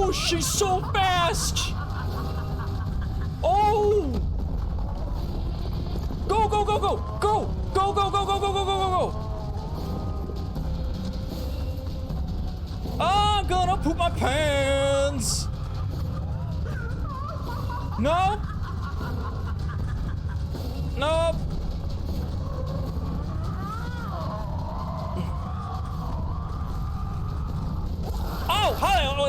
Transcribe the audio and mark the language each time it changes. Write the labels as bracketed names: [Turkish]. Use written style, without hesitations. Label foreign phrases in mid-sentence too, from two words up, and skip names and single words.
[English] She's so fast! Oh! Go, go, go, go! Go! Go, go, go, go, go, go, go, go, go! I'm gonna poop my pants! Nope! Nope! Oh, hi!